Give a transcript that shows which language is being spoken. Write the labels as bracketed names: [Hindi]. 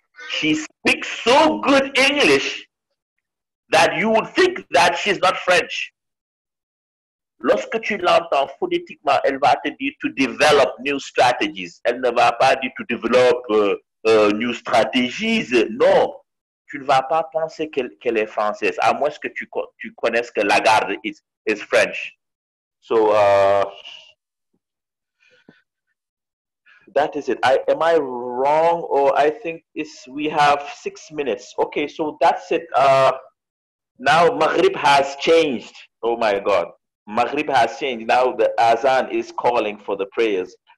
[English] She speaks so good English that you would think that she's not French. [French] Lorsque tu l'entends phonétiquement, elle va te dire [English] to develop new strategies. [French] Elle ne va pas dire [English] to develop new strategies. [French] Non, tu ne vas pas penser qu'elle est française, à moins que tu connaisses que Lagarde [English] is French. So, that is it. Am I wrong, or I think we have 6 minutes? Okay, so that's it. Now Maghrib has changed. Oh my God. Maghrib has changed. Now the Azan is calling for the prayers.